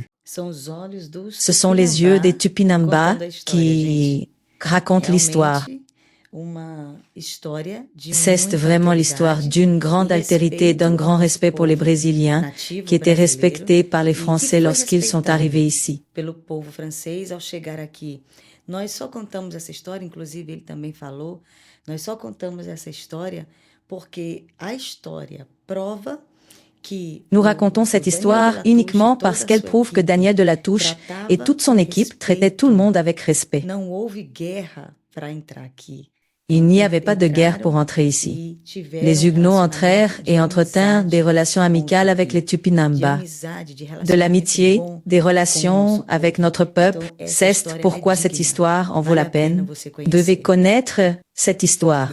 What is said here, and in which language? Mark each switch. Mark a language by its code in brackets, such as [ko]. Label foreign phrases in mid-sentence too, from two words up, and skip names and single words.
[fr] Ce sont les yeux des Tupinamba qui racontent l'histoire. C'est vraiment l'histoire d'une grande altérité, d'un grand respect pour les Brésiliens, qui étaient respectés par les Français lorsqu'ils sont arrivés ici. [pt] Pelo povo francês ao chegar aqui. Nós só contamos essa história, inclusive ele também falou, nós só contamos essa história porque a história prova que [fr] Nous racontons cette histoire uniquement parce qu'elle prouve que Daniel de La Touche et toute son équipe traitaient tout le monde avec respect. [pt] não houve guerra para entrar aqui. [fr] Il n'y avait pas de guerre pour entrer ici. Les Huguenots entrèrent et entretinrent des relations amicales avec les Tupinamba. De l'amitié, des relations avec notre peuple, c'est pourquoi cette histoire en vaut la peine. Vous devez connaître cette histoire.